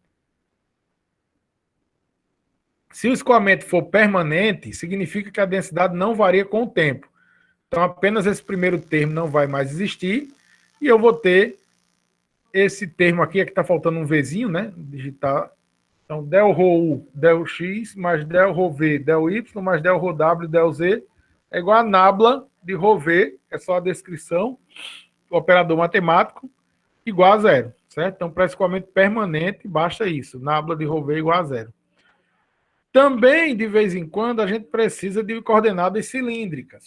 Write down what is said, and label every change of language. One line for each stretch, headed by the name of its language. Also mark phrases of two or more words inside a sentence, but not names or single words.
Portuguese: Se o escoamento for permanente, significa que a densidade não varia com o tempo. Então, apenas esse primeiro termo não vai mais existir e eu vou ter esse termo aqui, que está faltando um Vzinho, né? Digitar. Então, del rho U, del x, mais del rho V, del y, mais del rho W, del z, é igual a nabla de rho V, é só a descrição, o operador matemático, igual a zero, certo? Então, para escoamento permanente, basta isso, nabla de rho V igual a zero. Também, de vez em quando, a gente precisa de coordenadas cilíndricas.